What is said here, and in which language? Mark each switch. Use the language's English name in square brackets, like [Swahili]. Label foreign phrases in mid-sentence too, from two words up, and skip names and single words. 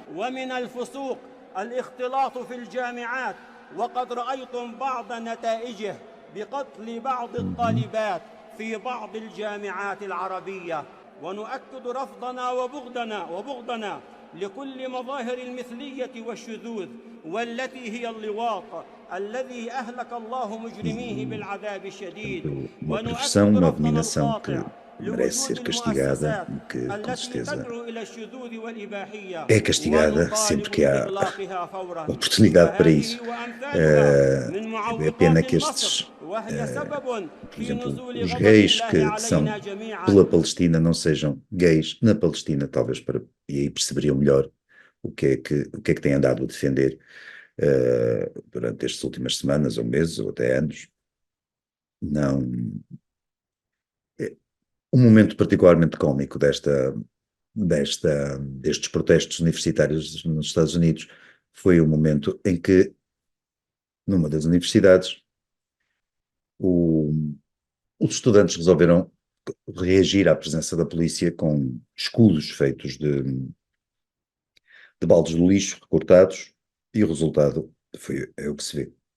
[Arabic] ومن الفسوق الاختلاط في الجامعات، وقد رأيتم بعض نتائجه بقتل بعض الطالبات في بعض الجامعات العربية. ونؤكد رفضنا وبغضنا لكل مظاهر المثلية والشذوذ والتي هي اللواط الذي أهلك الله مجرميه بالعذاب الشديد [Portuguese] uma profissão, uma abominação que merece ser castigada, que com [Arabic] التي [Portuguese] certeza [Arabic] تدعو إلى الشذوذ والإباحية [Portuguese] é castigada sempre que há [Arabic] وإطلاقها فورا. [Portuguese] oportunidade para isso. [Arabic] من [Portuguese] É pena que [Arabic] معوقات [Portuguese] estes, [Arabic] النصر وهي سبب [Portuguese] por [Arabic] في [Portuguese] exemplo, [Arabic] نزول [Portuguese] os [Arabic] غضب [Portuguese] gays [Arabic] الله [Portuguese] que são [Arabic] علينا جميعا. [Portuguese] pela Palestina não sejam gays na Palestina, talvez e aí perceberiam melhor o que é que têm andado a defender durante estas últimas semanas ou meses ou até anos. Não. Um momento particularmente cómico destes protestos universitários nos Estados Unidos foi o momento em que, numa das universidades, os estudantes resolveram reagir à presença da polícia com escudos feitos de baldes de lixo recortados, e o resultado é o que se vê.